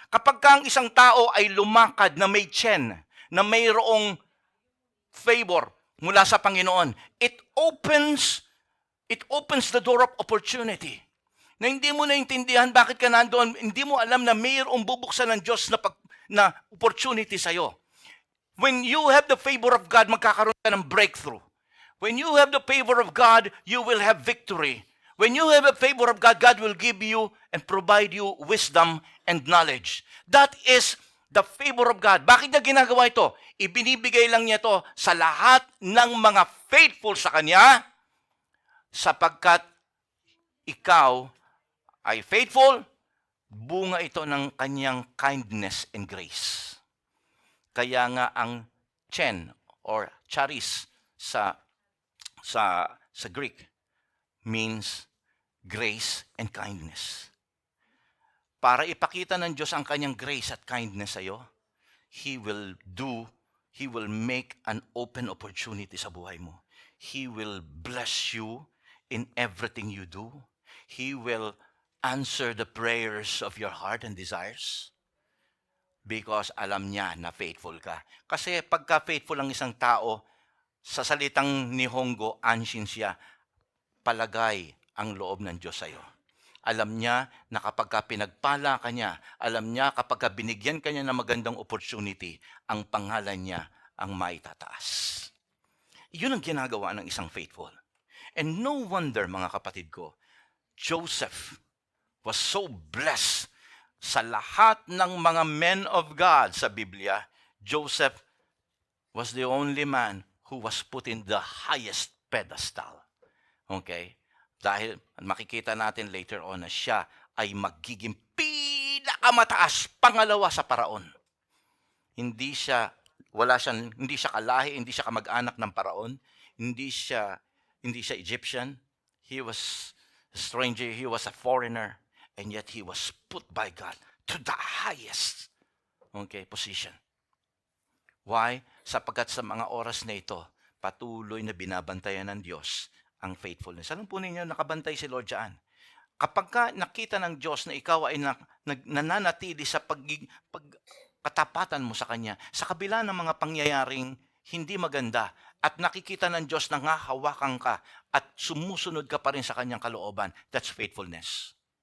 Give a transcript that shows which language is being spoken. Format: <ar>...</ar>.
<tl>Kapag ang isang tao ay lumakad na may chen, na mayroong favor mula sa Panginoon,</tl> <en>it opens the door of opportunity.</en> <tl>Na hindi mo naintindihan bakit ka nandoon, hindi mo alam na mayroong bubuksan ng Diyos na opportunity sa iyo.</tl> <en>When you have the favor of God,</en> <tl>magkakaroon ka ng breakthrough.</tl> <en>When you have the favor of God, you will have victory. When you have the favor of God, God will give you and provide you wisdom and knowledge. That is the favor of God.</en> <tl>Bakit niya ginagawa ito? Ibinibigay lang niya ito sa lahat ng mga faithful sa Kanya, sapagkat ikaw ay faithful, bunga ito ng Kanyang</tl> <en>kindness and grace.</en> <tl>Kaya nga ang chen or charis sa Greek means grace and kindness. Para ipakita ng Diyos ang kanyang grace at kindness sa iyo,</tl> <en>He will make an open opportunity</en> <tl>sa buhay mo.</tl> <en>He will bless you in everything you do. He will answer the prayers of your heart and desires.</en> <tl>Because alam niya na faithful ka. Kasi pagka faithful ang isang tao, sa salitang Nihongo, anshin siya, palagay ang loob ng Diyos sa iyo. Alam niya na kapag pinagpala ka niya, alam niya kapag binigyan ka niya ng magandang opportunity, ang pangalan niya ang maitataas. Yun ang ginagawa ng isang faithful.</tl> <en>And no wonder,</en> <tl>mga kapatid ko,</tl> <en>Joseph was so blessed.</en> <tl>Sa lahat ng mga</tl> <en>men of God sa Biblia, Joseph was the only man who was put in the highest pedestal.</en> <tl>Okay? Dahil makikita natin later on na siya ay magiging pinakamataas, pangalawa sa paraon. Hindi siya kalahi, hindi siya kamag-anak ng paraon, hindi siya Egyptian.</tl> <en>He was a stranger, he was a foreigner, and yet he was put by God to the highest position. Why?</en> <tl>Sapagkat sa mga oras na ito, patuloy na binabantayan ng Diyos ang faithfulness. Alam po ninyo, nakabantay si Lord dyan. Kapag nakita ng Diyos na ikaw ay nananatili sa pagkatapatan mo sa Kanya, sa kabila ng mga pangyayaring hindi maganda, at nakikita ng Diyos na hahawakan ka at sumusunod ka pa rin sa Kanyang kalooban,</tl> <en>that's faithfulness.</en>